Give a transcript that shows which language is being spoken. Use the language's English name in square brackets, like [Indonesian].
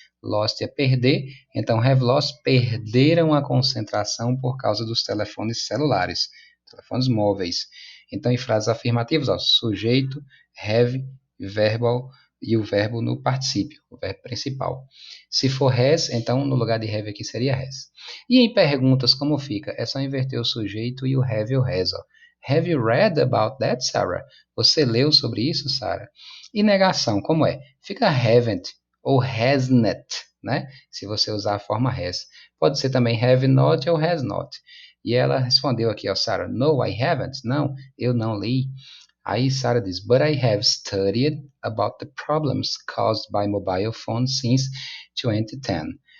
[Portuguese] Lost é perder, então have lost perderam a concentração por causa dos telefones celulares, telefones móveis. Então em frases afirmativas, ó, sujeito, have, verbal e o verbo no particípio, o verbo principal. Se for has, então no lugar de have aqui seria has. E em perguntas como fica? É só inverter o sujeito e o have e o has, ó. [English] Have you read about that, Sarah? [Portuguese] Você leu sobre isso, Sarah? E negação, como é? Fica haven't ou hasn't, né? Se você usar a forma has. Pode ser também have not ou has not. E ela respondeu aqui, ó, Sarah, [English] no, I haven't. [Portuguese] Não, eu não li. Aí Sarah diz, [English] but I have studied about the problems caused by mobile phones since 2010.